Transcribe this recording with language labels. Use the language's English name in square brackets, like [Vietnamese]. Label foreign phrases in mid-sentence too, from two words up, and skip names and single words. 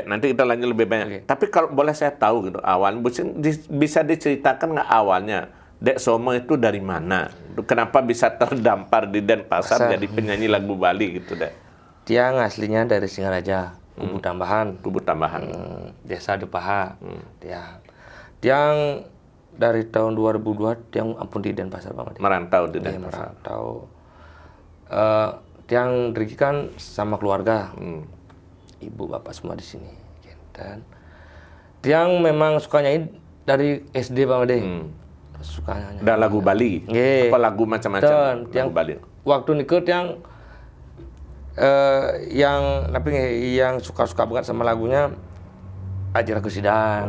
[Indonesian] Nanti kita lanjut lebih banyak. Tapi kalau boleh saya tahu gitu, awalnya bisa diceritakan nggak awalnya Dek Soma itu dari mana? Kenapa bisa terdampar di Denpasar jadi penyanyi lagu Bali gitu, Dek? Tiang aslinya dari Singaraja, Kubu Tambahan. Desa Depaha. Tiang dari tahun 2002 [Balinese] Tiang ampun [Indonesian] di Denpasar Pak Made. Merantau di Denpasar. Tiang dirikan sama keluarga, ibu bapak semua di sini. Dan Tiang memang sukanya dari SD Pak Made. Sukanya. Dan lagu Bali. Apa lagu macam-macam lagu Bali. Waktu nikah Tiang yang suka-suka banget sama lagunya Aji Ragu Sidang.